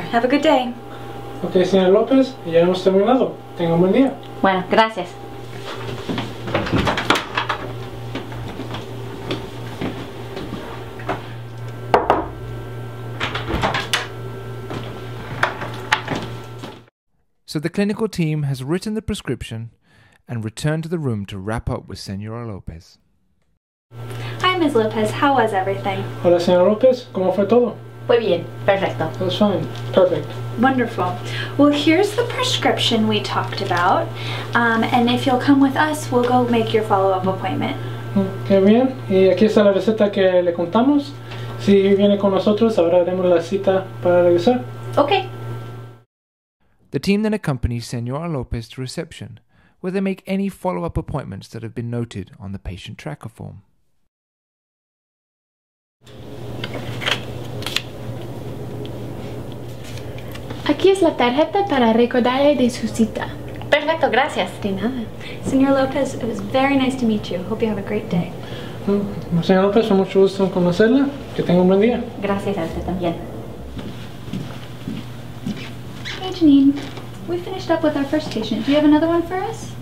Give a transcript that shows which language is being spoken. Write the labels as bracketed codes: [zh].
[en] Have a good day. [es] Ok, señora López, ya hemos terminado. Tenga un buen día. Bueno, gracias. [en] So the clinical team has written the prescription and returned to the room to wrap up with Senora Lopez. Hi, Ms. Lopez. How was everything? [es] Hola, señora López, ¿cómo fue todo? Muy bien, perfecto. [en] That was fine. Perfect. Wonderful. Well, here's the prescription we talked about. And if you'll come with us, we'll go make your follow-up appointment. [es] Qué bien. Y aquí está la receta que le contamos. Si viene con nosotros, ahora haremos la cita para regresar. [en] Okay. The team then accompanies Senora Lopez to reception, where they make any follow-up appointments that have been noted on the patient tracker form. [es] Aquí es la tarjeta para recordarle de su cita. Perfecto, gracias. De nada. [en] Senor Lopez, it was very nice to meet you. Hope you have a great day. [es] Señora López, fue mucho gusto en conocerla. Que tenga un buen día. Gracias a usted también. [en] Hey, Janine. We finished up with our first patient. Do you have another one for us?